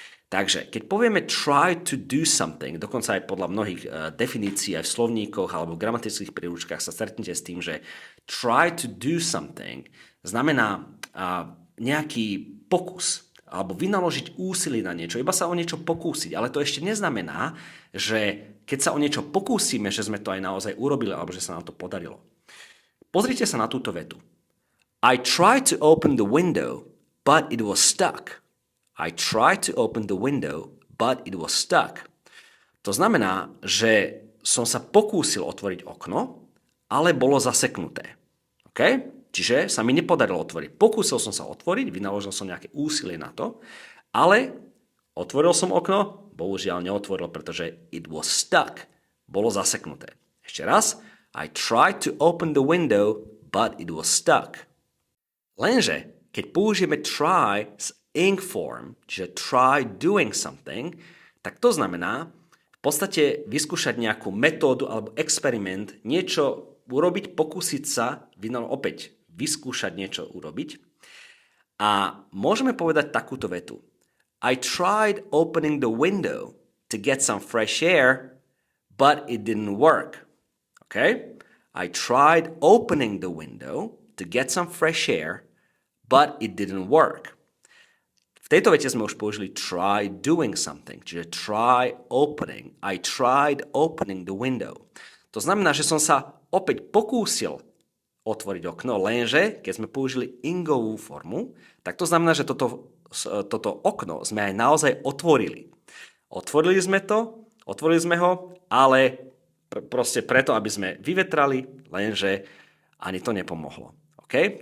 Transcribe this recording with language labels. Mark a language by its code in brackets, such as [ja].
[sk] Takže, keď povieme [en] try to do something, [sk] dokonca aj podľa mnohých definícií aj v slovníkoch alebo v gramatických príručkách sa stretnete s tým, že try to do something znamená nejaký pokus alebo vynaložiť úsilie na niečo, iba sa o niečo pokúsiť. Ale to ešte neznamená, že keď sa o niečo pokúsime, že sme to aj naozaj urobili alebo že sa nám to podarilo. Pozrite sa na túto vetu. [en] I tried to open the window, but it was stuck. I tried to open the window, but it was stuck. [sk] To znamená, že som sa pokúsil otvoriť okno, ale bolo zaseknuté. OK? Čiže sa mi nepodarilo otvoriť. Pokúsil som sa otvoriť, vynaložil som nejaké úsilie na to, ale otvoril som okno, bohužiaľ neotvoril, pretože [en] it was stuck. [sk] Bolo zaseknuté. Ešte raz. [en] I tried to open the window, but it was stuck. [sk] Lenže, keď použijeme try s ing form, čiže [en] try doing something, [sk] tak to znamená v podstate vyskúšať nejakú metódu alebo experiment, niečo urobiť, pokúsiť sa, opäť vyskúšať niečo urobiť. A môžeme povedať takúto vetu. [en] I tried opening the window to get some fresh air, but it didn't work. Okay? I tried opening the window to get some fresh air, but it didn't work. [sk] V tejto vete sme už použili [en] try doing something, [sk] čiže [en] try opening. I tried opening the window. [sk] To znamená, že som sa opäť pokúsil otvoriť okno, lenže keď sme použili ingovú formu, tak to znamená, že toto okno sme aj naozaj otvorili. Otvorili sme ho, ale proste preto, aby sme vyvetrali, lenže ani to nepomohlo. Okay?